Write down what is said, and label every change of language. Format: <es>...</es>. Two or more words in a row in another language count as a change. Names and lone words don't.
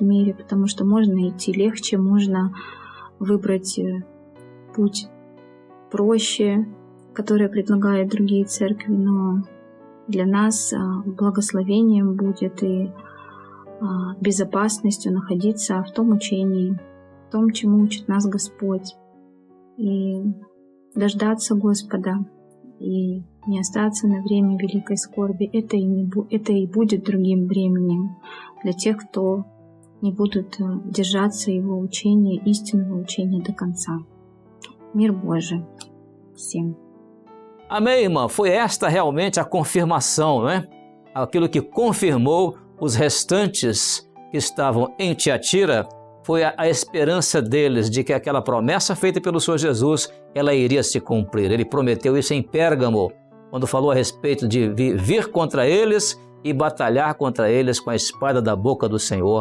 <ru>мире, потому что можно идти легче, можно выбрать путь проще, который предлагают другие церкви, но для нас благословением будет и безопасностью находиться в том учении, в том, чему учит нас Господь, и дождаться Господа, и не остаться на время великой скорби. Это и будет другим бременем для тех, кто не будут держаться Его учения, истинного учения до конца. Мир Божий всем.</ru> <pt>Amém, irmã? Foi esta realmente a confirmação, não é? Aquilo que confirmou os restantes que estavam em Tiatira foi a esperança deles de que aquela promessa feita pelo Senhor Jesus, ela iria se cumprir. Ele prometeu isso em Pérgamo, quando falou a respeito de vir contra eles e batalhar contra eles com a espada da boca do Senhor.</pt>